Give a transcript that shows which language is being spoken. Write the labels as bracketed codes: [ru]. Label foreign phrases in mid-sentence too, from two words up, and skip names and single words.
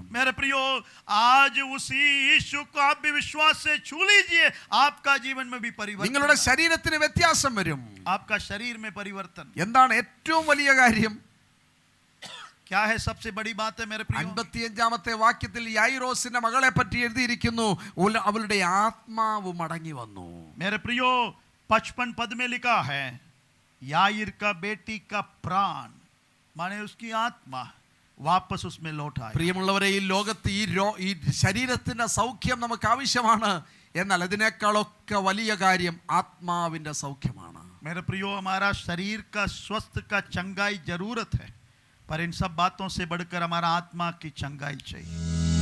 [hi] मेरे प्रियो, आज उसी यीशु को आप भी विश्वास से छू लीजिए, आपका जीवन में भी परिवर्तन. [ml] നിങ്ങളുടെ ശരീരത്തിന് വ്യത്യാസം വരും. [hi] आपका शरीर में परिवर्तन. [ml] എന്താണ് ഏറ്റവും വലിയ കാര്യം? [hi] क्या है सबसे बड़ी बात है मेरे प्रियो? [ml] 55-ാമത്തെ വാക്യത്തിൽ യായിറോസിന്റെ മകളെ പറ്റി എഴുതിയിരിക്കുന്നു, അവളുടെ ആത്മാവ് മടങ്ങി വന്നു. [hi] मेरे प्रियो, 55 पद में लिखा है, याईर का बेटी का प्राण, माने उसकी आत्मा वापस उसमें लौट आई. [ml] പ്രിയമുള്ളവരെ, ഈ ലോകത്ത് ഈ ശരീരത്തിന്റെ സൗഖ്യം നമുക്ക് ആവശ്യമാണ്. എന്നാൽ അതിനേക്കാളൊക്കെ വലിയ കാര്യം ആത്മാവിന്റെ സൗഖ്യമാണ്. [hi] मेरे प्रियो, हमारा शरीर का स्वस्थ का चंगाई जरूरत है, पर इन सब बातों से बढ़कर हमारा आत्मा की चंगाई चाहिए.